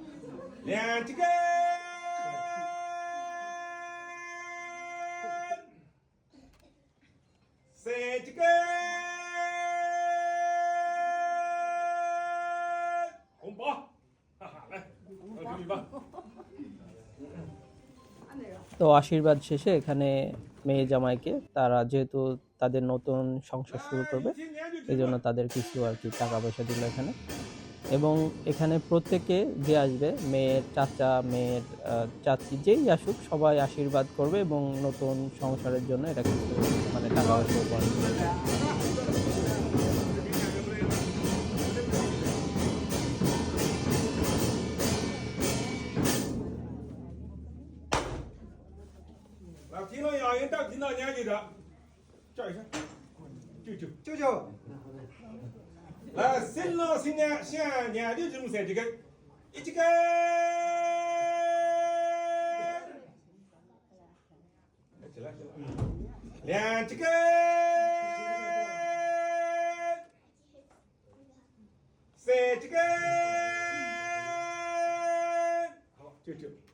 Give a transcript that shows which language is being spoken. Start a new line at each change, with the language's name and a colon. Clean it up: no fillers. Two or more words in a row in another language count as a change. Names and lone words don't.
Chinese: 两根，三根，红包，哈哈，来，我给你吧。
Bangla: তো আশীর্বাদ শেষে এখানে মেয়ে জামাইকে তারা যেহেতু তাদের নতুন সংসার শুরু করবে, এই জন্য তাদের কিছু আর কি টাকা পয়সা দিল এখানে। এবং এখানে প্রত্যেকে যে আসবে, মেয়ের চাচা মেয়ের চাচি যেই আসুক সবাই আশীর্বাদ করবে এবং নতুন সংসারের জন্য এটা কিছু মানে টাকা পয়সা উপহার দিবে।
Chinese: 听到哑音，到听到娘舅的，叫一声舅舅。来，新郎新娘向娘舅这么甩几根，一根，起来，两根，三根，好，舅舅。